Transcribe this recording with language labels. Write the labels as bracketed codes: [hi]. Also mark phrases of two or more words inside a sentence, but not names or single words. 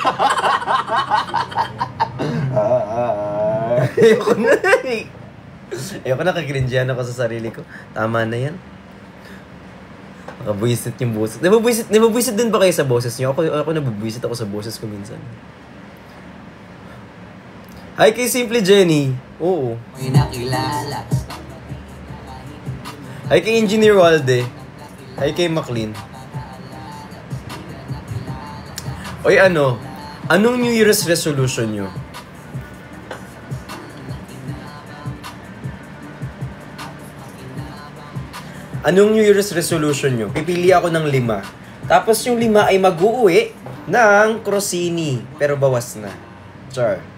[tl] Ayoko na eh. Ayoko na, kakrinjihan ako sa sarili ko. Tama na yan. Nakabuisit yung boses. Nabubuisit din ba kayo sa boses niyo? Ako nabubuisit ako sa boses ko minsan. Hi kay Simple Jenny. Oo. May nakilala. Hi kay Engineer Walde. Hi kay McLean. Oy, anong [en] New Year's resolution [tl] nyo? Anong [en] New Year's resolution [tl] nyo? Pipili ako ng 5. Tapos yung 5 ay mag-uuwi ng Crosini. Pero bawas na. Char.